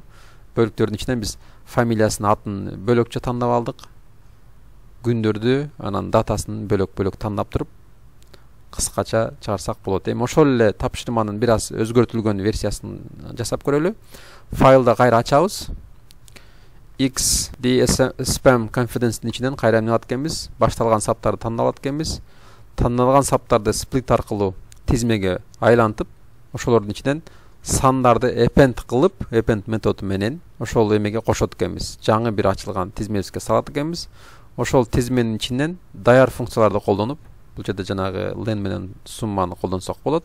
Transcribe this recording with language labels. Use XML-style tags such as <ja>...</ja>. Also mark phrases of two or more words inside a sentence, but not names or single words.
<ky>Бөлүктөрдүн ичинен биз фамилиясын, атын бөлөкчө тандап алдык. Күндөрдү, анан датасын бөлөк-бөлөк тандап туруп кыскача чыгарсак болот. Эми ошол эле тапшырманын бир аз өзгөртүлгөн версиясын жасап көрөлү. Файлды кайра ачабыз. XD spam confidence-ин ичинен кайра эмне кылат экенбиз? Башталган саптарды тандап алат экенбиз. Тандалган саптарды сплит аркылуу тизмеге айлантып, ошолордун ичинен сандарды append кылып, append методу менен ошол эмеге кошот экенбиз. Жаңы бир ачылган тизмебизге салат экенбиз. Ошол тизменин ичинен даяр функцияларды колдонуп, бул жерде жанагы len менен сумманы колдонсок болот.</ky>